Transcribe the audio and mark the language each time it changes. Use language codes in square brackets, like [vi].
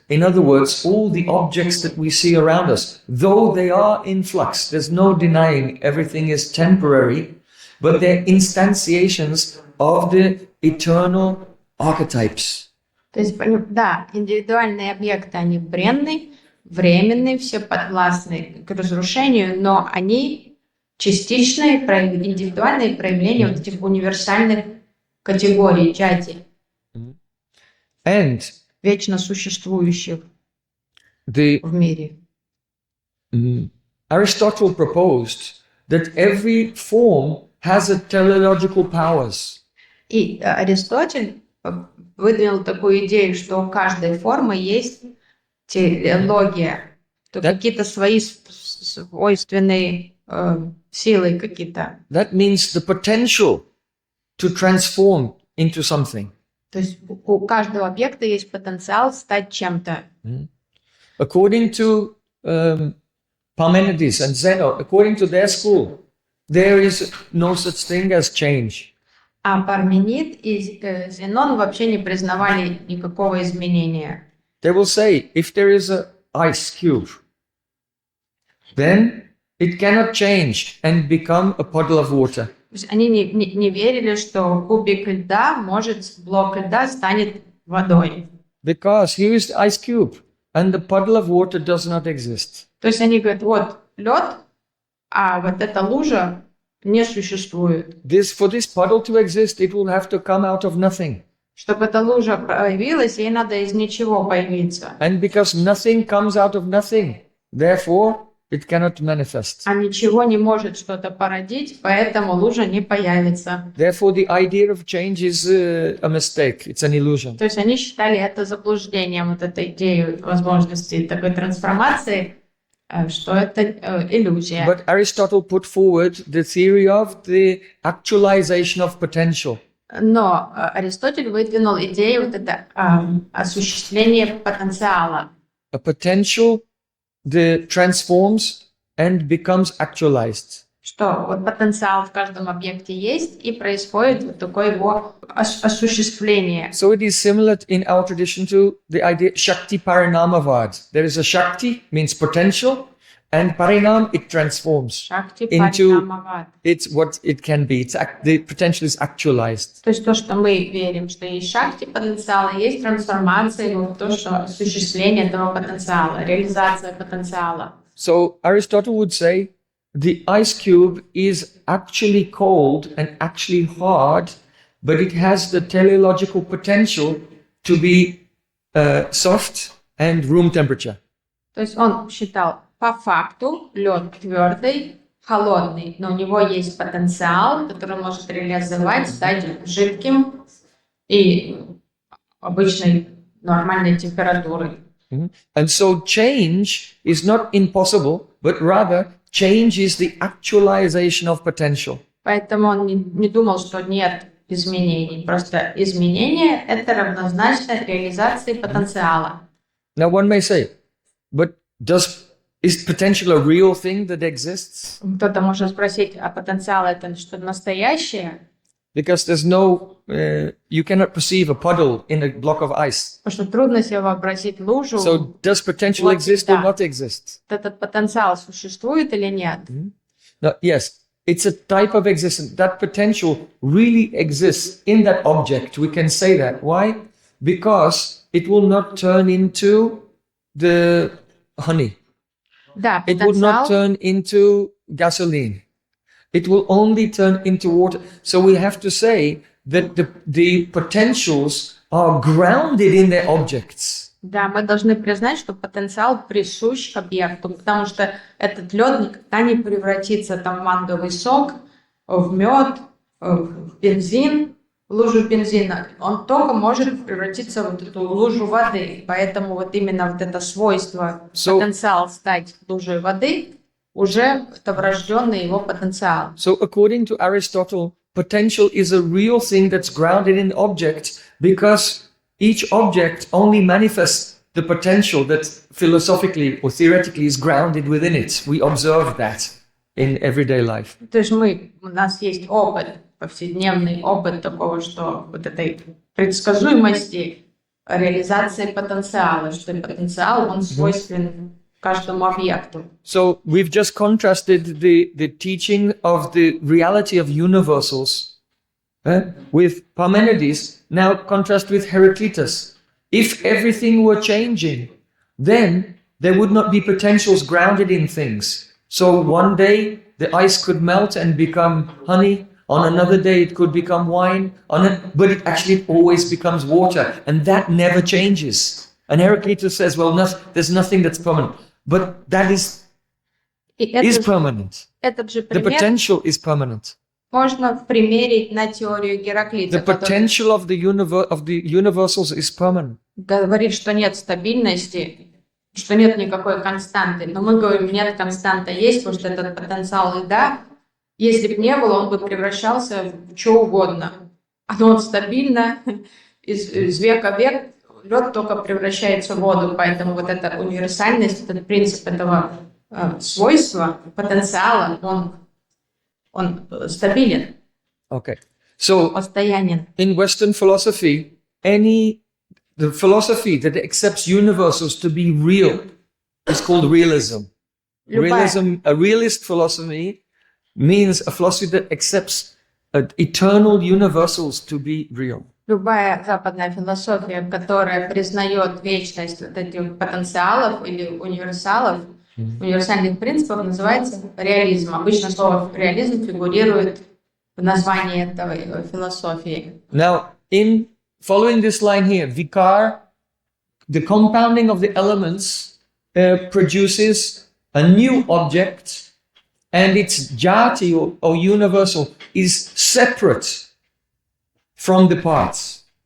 [en] In other words, all the objects that we see around us, though they are in flux, there's no denying everything is temporary, but they're instantiations of the eternal archetypes. [ru] То есть, да, индивидуальные объекты, они бренны, временные, все подвластны к разрушению, но они частичные, индивидуальные проявления вот этих универсальных категорий джати, вечно существующих в мире. [en] Aristotle proposed that every form has a teleological powers. [ru] И Аристотель выдвинул такую идею, что у каждой формы есть телеология, то какие-то свои свойственные силы какие-то. [en] That means the potential to transform into something. [ru] То есть у каждого объекта есть потенциал стать чем-то. [en] According to Parmenides and Zeno, according to their school, there is no such thing as change. [ru] А Парменид и Зенон вообще не признавали никакого изменения. [en] They will say, if there is an ice cube, then it cannot change and become a puddle of water. [ru] То есть они не верили, что кубик льда блок льда станет водой. [en] Because here is the ice cube and the puddle of water does not exist. [ru] То есть они говорят, вот лед, а вот эта лужа не существует. [en] For this puddle to exist, it will have to come out of nothing. [ru] Чтобы эта лужа появилась, ей надо из ничего появиться. [en] And because nothing comes out of nothing, therefore it cannot manifest. [ru] А ничего не может что-то породить, поэтому лужа не появится. [en] Therefore the idea of change is a mistake. It's an illusion. [ru] То есть они считали это заблуждением, вот этой идею возможности такой трансформации, что это иллюзия. [en] But Aristotle put forward the theory of the actualization of potential. [ru] Но Аристотель выдвинул идею вот это осуществление потенциала. [en] A potential that transforms and becomes actualized. [ru] Что вот потенциал в каждом объекте есть и происходит вот такое его осуществление. [en] So it is similar in our tradition to the idea Shakti Parinamavad. There is a Shakti, means potential, and Parinam, it transforms into it's what it can be. The potential is actualized. [ru] То есть то, что мы верим, что есть шакти потенциала, есть трансформация, вот то, что осуществление этого потенциала, реализация потенциала. [en] So Aristotle would say the ice cube is actually cold and actually hard, but it has the teleological potential to be soft and room temperature. [ru] То есть он считал, по факту лед твердый, холодный, но у него есть потенциал, который может реализовать, стать жидким и обычной нормальной температурой. [en] And so change is not impossible, but rather change is the actualization of potential. [ru] Поэтому он не думал, что нет изменений. Просто изменение — это равнозначно реализации потенциала. [en] Now one may say, but is potential a real thing that exists? [ru] Кто-то может спросить, а потенциал — это что-то настоящее? [en] Because there's no, you cannot perceive a puddle in a block of ice. [ru] Потому что трудно себе вообразить лужу. [en] So does potential exist or not exist? [ru] Этот потенциал существует или нет? [en] No, yes, it's a type of existence. That potential really exists in that object. We can say that. Why? Because it will not turn into the honey. [ru] Да, [en] It would not [ru] потенциал. [en] turn into gasoline. It will only turn into water. So we have to say that the potentials are grounded in their objects. [ru] Да, мы должны признать, что потенциал присущ объекту, потому что этот лед никогда не превратится там в манговый сок, в мед, в бензин, в лужу бензина. Он только может превратиться в вот эту лужу воды. Поэтому вот именно вот это свойство, потенциал стать лужей воды, уже это врожденный его потенциал. [en] So according to Aristotle, potential is a real thing that's grounded in objects because each object only manifests the potential that philosophically or theoretically is grounded within it. We observe that in everyday life. [ru] То есть у нас есть опыт, повседневный опыт такого, что вот этой предсказуемости реализации потенциала, что потенциал, он свойственен каждому объекту. [en] So we've just contrasted the teaching of the reality of universals with Parmenides. Now contrast with Heraclitus. If everything were changing, then there would not be potentials grounded in things. So one day the ice could melt and become honey. On another day it could become wine. But it actually always becomes water. And that never changes. And Heraclitus says, well, there's nothing that's permanent. But that is permanent. [ru] Этот же [en] The [ru] пример [en] potential is permanent. [ru] можно примерить на теорию Гераклита, [en] The potential of the universals is permanent. [ru] говорит, что нет стабильности, что нет никакой константы. Но мы говорим, нет константы, есть, потому что этот потенциал льда, если бы не было, он бы превращался в что угодно. Оно стабильно, из века в век лед только превращается в воду, поэтому вот эта универсальность, этот принцип этого свойства, потенциала, он стабилен, [en] Okay. So [ru] постоянен. [en] in Western philosophy, the philosophy that accepts universals to be real is called realism. Realism, a realist philosophy means a philosophy that accepts eternal universals to be real. [ru] Любая западная философия, которая признает вечность вот этих потенциалов или универсалов, универсальных принципов, называется реализм. Обычно слово реализм фигурирует в названии этой философии. [en] Now, in following this line here, vikar, the compounding of the elements produces a new object, and its jati or universal is separate from the parts.